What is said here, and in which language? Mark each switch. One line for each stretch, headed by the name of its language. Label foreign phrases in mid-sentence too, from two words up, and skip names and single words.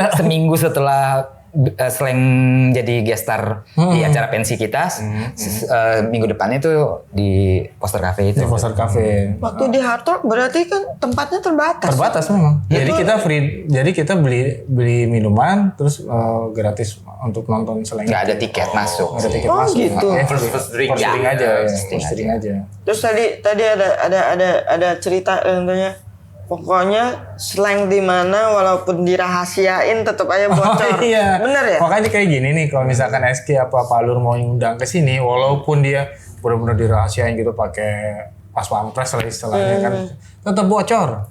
Indonesian: seminggu setelah Slang jadi guest star di acara pensi kita, minggu depannya itu di Poster Cafe itu. Di Poster Cafe. Waktu di Hard Rock berarti kan tempatnya terbatas. Terbatas memang. Jadi kita free. Jadi kita beli minuman terus gratis untuk nonton Slang. Nggak ada tiket masuk. Nggak ada tiket Oh, masuk. gitu.
English: First drink. First drink
Indonesian: Ya, aja.
English: first drink First drink aja.
Indonesian: Terus tadi ada cerita tentunya. Pokoknya slang di mana walaupun dirahasiain tetap aja bocor. Oh, iya. Bener ya? Makanya kayak gini nih, kalau misalkan SK apa Pak Lur mau ngundang ke sini, walaupun dia benar-benar dirahasiain gitu pakai pas pampres lah istilahnya kan, tetap bocor.